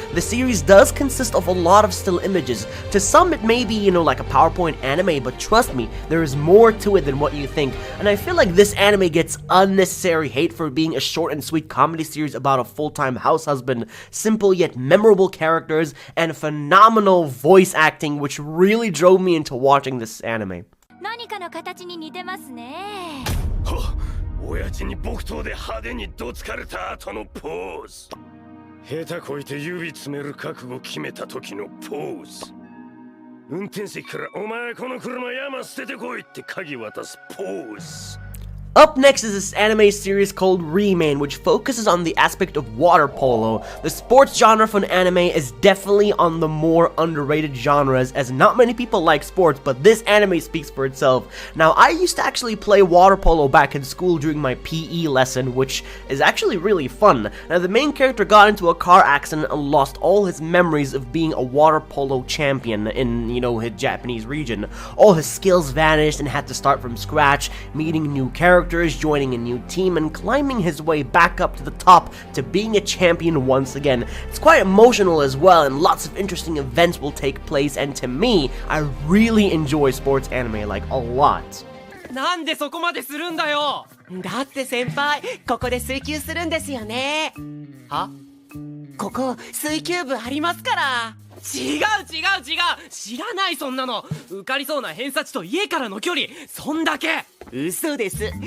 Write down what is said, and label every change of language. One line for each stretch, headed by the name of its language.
English: The series does consist of a lot of still images. To some it may be, like a PowerPoint anime, but trust me, there is more to it than what you think, and I feel like this anime gets unnecessary hate for being a short and sweet comedy series about a full-time house husband, simple yet memorable characters, and phenomenal voice acting, which really drove me into watching this anime.
Japanese: 何かの形に似てますね。親父に木刀で派手にどつかれた後のポーズ。下手こいて指詰める覚悟決めた時のポーズ。運転席からお前この車山捨ててこいって鍵渡すポーズ。
English: Up next is this anime series called Remain, which focuses on the aspect of water polo. The sports genre for an anime is definitely on the more underrated genres, as not many people like sports, but this anime speaks for itself. Now, I used to actually play water polo back in school during my PE lesson, which is actually really fun. Now, the main character got into a car accident and lost all his memories of being a water polo champion in, his Japanese region. All his skills vanished and had to start from scratch, meeting new characters, joining a new team, and climbing his way back up to the top to being a champion once again. It's quite emotional as well, and lots of interesting events will take place, and to me, I really enjoy sports anime a lot.
Japanese: なんでそこまでするんだよ。だって先輩、ここで水球するんですよね。は？ここ水球部ありますから。違う知らないそんなの。受かりそうな偏差値と家からの距離、そんだけ。嘘です。